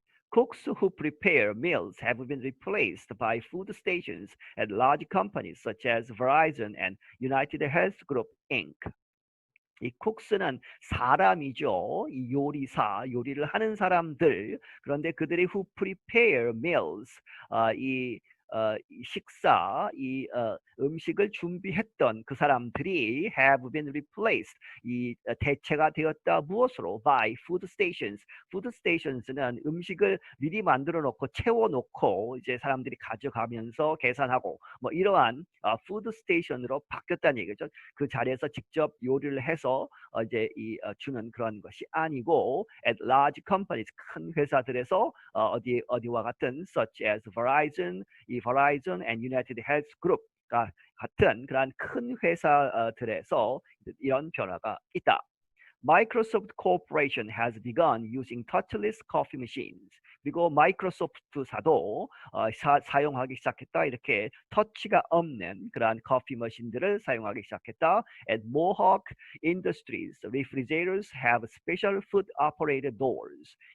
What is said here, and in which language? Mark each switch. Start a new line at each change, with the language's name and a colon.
English: Cooks who prepare meals have been replaced by food stations at large companies such as Verizon and United Health Group Inc.
Korean: 이 쿡스는 사람이죠. 이 요리사, 요리를 하는 사람들. 그런데 그들이
English: who prepare meals,
Korean: 이 식사, 음식을 준비했던 그 사람들이
English: have been replaced.
Korean: 이 대체가 되었다 무엇으로?
English: By food stations.
Korean: food stations는 음식을 미리 만들어 놓고 채워 놓고 이제 사람들이 가져가면서 계산하고 뭐 이러한 food station으로 바뀌었다는 얘기죠. 그 자리에서 직접 요리를 해서 이제 주는 그런 것이 아니고
English: at large companies
Korean: 큰 회사들에서 어디와 같은
English: such as
Korean: Verizon, 이 Verizon and United Health Group 같은 그런 큰 회사들에서 이런 변화가 있다.
English: Microsoft Corporation has begun using touchless coffee machines.
Korean: 그리고 마이크로소프트사도 사용하기 시작했다. 이렇게 터치가 없는 그러한 커피 머신들을 사용하기 시작했다.
English: At Mohawk Industries, refrigerators have special food-operated doors.